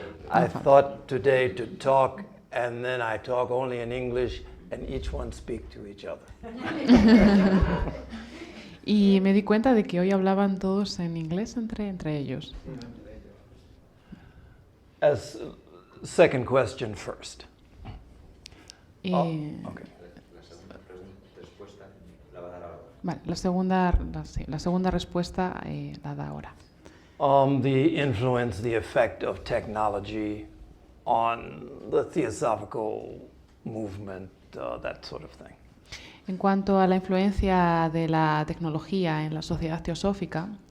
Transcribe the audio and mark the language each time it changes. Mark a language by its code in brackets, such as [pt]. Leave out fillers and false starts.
[en] I thought today to talk, and then I talk only in English, and each one speak to each other. [es] Y me di cuenta de que hoy hablaban todos en inglés entre ellos. [en] As second question first. [es] Y, [en] okay. [es] Vale, la segunda respuesta la da ahora. [en] The influence, the effect of technology on the theosophical movement, that sort of thing. [es] En cuanto a la influencia de la tecnología en la sociedad teosófica,